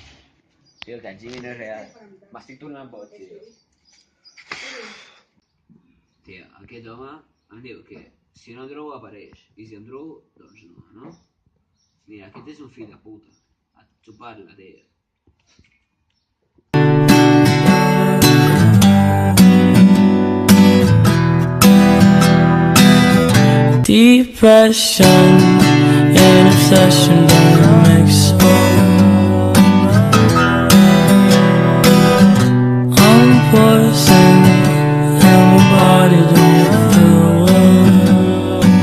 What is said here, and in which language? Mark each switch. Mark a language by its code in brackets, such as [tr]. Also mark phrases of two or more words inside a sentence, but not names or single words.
[ca] Tio, que el Jimmy no és real. M'estic tornant boig, tio. Tia, aquest home em diu que si no drogo apareix, i si em drogo, doncs no? Mira, aquest és un fill de puta. A xupar-la, tia. [en] Depression and obsession don't mix well. I'm poison and my body don't feel well.